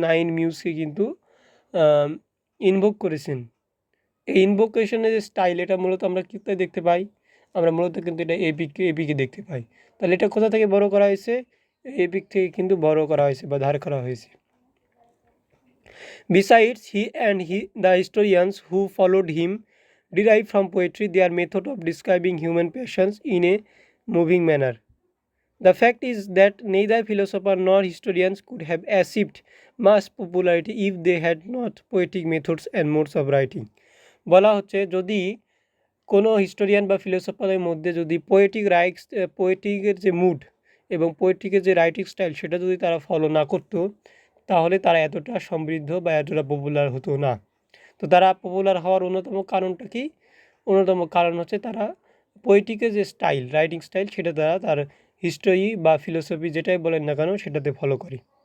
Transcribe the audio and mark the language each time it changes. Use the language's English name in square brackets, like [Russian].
[Bangla] 9 মিউজকে কিন্তু ইনভোক করেছেন। এই ইনভোকেশনের যে স্টাইল এটা মূলত আমরা কোথায় দেখতে পাই? আমরা মূলত কিন্তু এটা এপিকে দেখতে পাই। তাহলে এটা কোথা থেকে বড় করা হয়েছে? এপিক থেকে কিন্তু বড় করা হয়েছে বা ধার করা হয়েছে। [English] Besides, the historians who followed him derived from poetry their method of describing human passions in a moving manner. The fact is that neither philosopher nor historians could have achieved mass popularity if they had not poetic methods and modes of writing. [Bangla] বলা হচ্ছে যদি কোনো historian বা ফিলোসফারের মধ্যে যদি পোয়েটিকের যে mood এবং পোয়েটিকের যে রাইটিং স্টাইল সেটা যদি তারা ফলো না করতো তাহলে তারা এতটা সমৃদ্ধ বা এতটা পপুলার হতো না। তো তারা পপুলার হওয়ার অন্যতম কারণটা কি? অন্যতম কারণ হচ্ছে তারা পোয়েটিকের যে স্টাইল রাইটিং স্টাইল সেটা তার হিস্টোরি বা ফিলোসফি যেটাই বলেন না কেন সেটাতে ফলো করে।